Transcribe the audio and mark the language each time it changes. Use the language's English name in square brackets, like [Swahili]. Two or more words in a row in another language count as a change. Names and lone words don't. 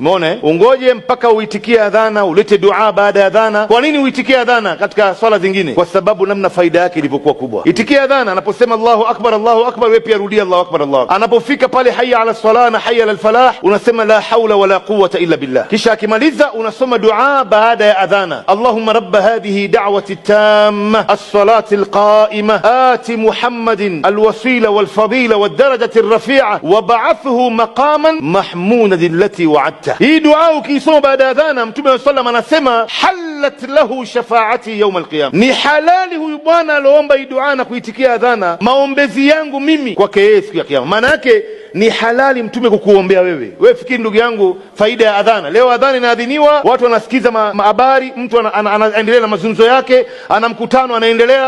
[Swahili] Umeona, ungoje mpaka uitikie adhana, ulete dua baada ya adhana. Kwa nini uitikie adhana katika swala zingine? Kwa sababu namna faida yake ilivyokuwa kubwa. Itikie adhana, anaposema [Arabic] الله أكبر, [Swahili] wewe pia rudia [Arabic] الله أكبر الله أكبر. [Swahili] Anapofika pale [Arabic] حي على الصلاة [Swahili] na [Arabic] حي على الفلاح, [Swahili] unasema [Arabic] لا حول ولا قوة إلا بالله. [Swahili] Kisha akimaliza unasoma dua baada ya adhana, [Arabic] اللهم رب هذه الدعوة التامة الصلاة القائمة آت محمدا الوسيلة والفضيلة والدرجة الرفيعة وابعثه مقاما محمودا الذي وعدته. [Swahili] Hii dua ukisoma baada ya adhana, Mtume sallallahu anasema [Arabic] حلت له شفاعتي يوم القيامة, [Swahili] ni halali huyu bwana aloomba hii dua na kuitikia adhana, maombezi yangu mimi kwake yeye siku ya kiyama. Maana yake ni halali Mtume kukuombea wewe. Wewe fikiri ndugu yangu faida ya adhana. Leo adhana inaadhiniwa, watu wanasikiza habari, mtu anaendelea na mazungumzo yake, ana mkutano anaendelea.